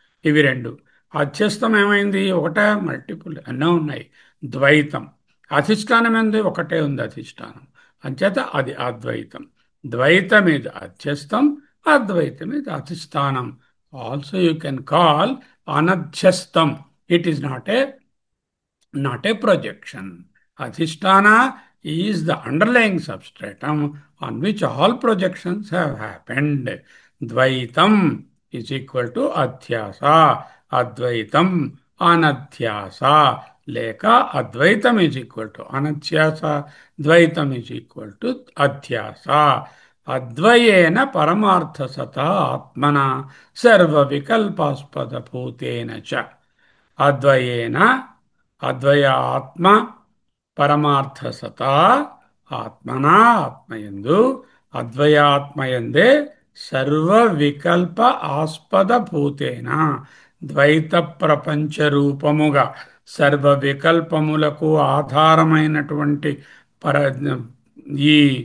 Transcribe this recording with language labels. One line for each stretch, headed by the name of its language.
Telugu: ఇవి రెండు. అధ్యస్థం ఏమైంది? ఒకటే మల్టిపుల్ ఎన్నో ఉన్నాయి. ద్వైతం. అధిష్టానం ఏంది? ఒకటే ఉంది అధిష్టానం, అంచేత అది అద్వైతం. ద్వైతం ఇది అధ్యస్థం, అద్వైతం ఇది అధిష్టానం.
English: Also you can call అనధ్యస్థం. It is not a projection. Adhisthana is the underlying substratum on which all projections have happened. Dvaitam is equal to adhyasa. Advaitam anadhyasa. Leka advaitam is equal to anadhyasa. Dvaitam is equal to adhyasa.
Sanskrit: అద్వయేన పరమార్థ సత ఆత్మన సర్వ వికల్పాస్పద భూతేన చ.
Telugu: అద్వయేన అద్వయ ఆత్మ పరమార్థ సత ఆత్మనా ఆత్మయందు అద్వయాత్మయందే సర్వ వికల్ప ఆస్పద భూతేన ద్వైత ప్రపంచ రూపముగా సర్వ వికల్పములకు ఆధారమైనటువంటి పర ఈ